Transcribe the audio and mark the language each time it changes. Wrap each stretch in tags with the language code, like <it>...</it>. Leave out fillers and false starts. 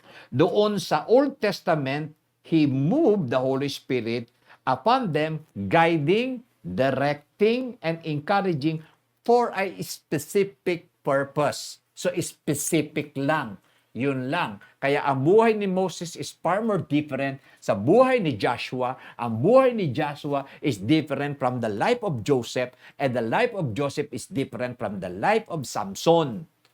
<tl>Doon sa</tl> <en>Old Testament, He moved the Holy Spirit upon them, guiding, directing, and encouraging for a specific purpose.</en> <tl>So, specific lang. Yun lang. Kaya ang buhay ni Moses</tl> <en>is far more different</en> <tl>sa buhay ni Joshua. Ang buhay ni Joshua</tl> <en>is different from the life of Joseph, and the life of Joseph is different from the life of Samson.</en>